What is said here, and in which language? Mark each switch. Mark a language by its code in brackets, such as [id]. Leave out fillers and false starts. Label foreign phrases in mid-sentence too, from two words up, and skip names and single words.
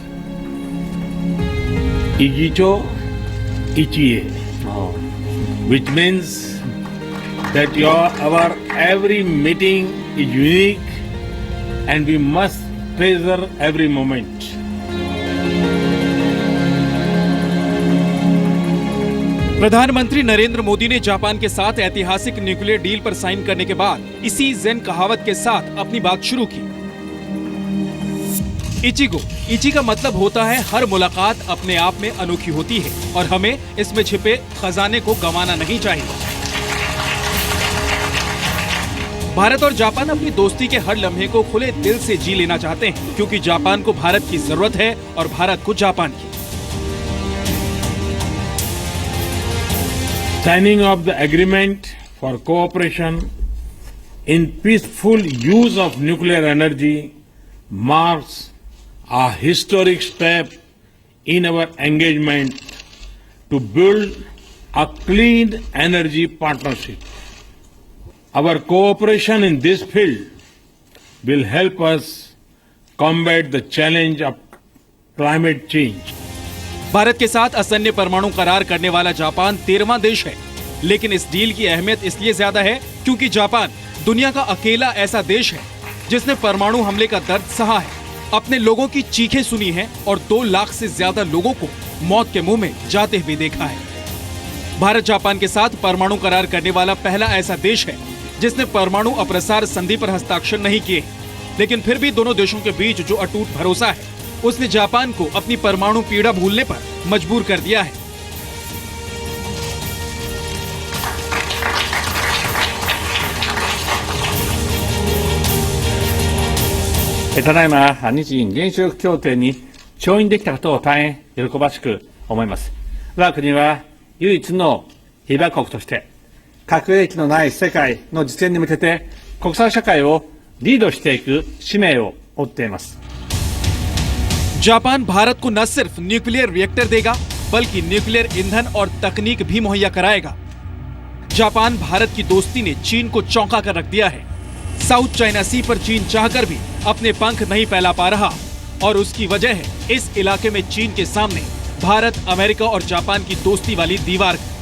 [en] Igicho Ichie, which means that our every meeting is unique and we must treasure every moment. [hi] प्रधानमंत्री नरेंद्र मोदी ने जापान के साथ ऐतिहासिक [en] nuclear deal [hi] पर साइन करने के बाद इसी ज़ेन कहावत के साथ अपनी बात शुरू की। इचिगो, इची का मतलब होता है हर मुलाकात अपने आप में अनोखी होती है और हमें इसमें छिपे खजाने को गंवाना नहीं चाहिए। भारत और जापान अपनी दोस्ती के हर लम्हे को खुले दिल से जी लेना चाहते हैं, क्योंकि जापान को भारत की जरूरत है और भारत को जापान की। [en] Signing of the agreement for cooperation in peaceful use of nuclear energy marks a historic step in our engagement to build a clean energy partnership. Our cooperation in this field will help us combat the challenge of climate change. [hi] भारत के साथ असैन्य परमाणु करार करने वाला जापान 13वां देश है, लेकिन इस डील की अहमियत इसलिए ज्यादा है क्योंकि जापान दुनिया का अकेला ऐसा देश है जिसने परमाणु हमले का दर्द सहा है, अपने लोगों की चीखें सुनी है और 2 लाख से ज्यादा लोगों को मौत के मुंह में जाते हुए देखा है। भारत जापान के साथ परमाणु करार करने वाला पहला ऐसा देश है जिसने परमाणु अप्रसार संधि पर हस्ताक्षर नहीं किए, लेकिन फिर भी दोनों देशों के बीच जो अटूट भरोसा है उसने जापान को अपनी परमाणु पीड़ा भूलने पर मजबूर कर दिया है। [ja] ただいま日印原子力協定に調印できたことを大変喜ばしく思います。我が国は唯一の被爆国として核兵器のない世界の実現に向けて国際社会をリードしていく使命を負っています。 [hi] जापान भारत को न सिर्फ [en] nuclear reactor [hi] देगा बल्कि न्यूक्लियर ईंधन और तकनीक भी मुहैया कराएगा। जापान भारत की दोस्ती ने चीन को चौंका कर रख दिया है। साउथ चाइना सी पर चीन चाहकर भी अपने पंख नहीं फैला पा रहा और उसकी वजह है इस इलाके में चीन के सामने भारत, अमेरिका और जापान की दोस्ती वाली दीवार।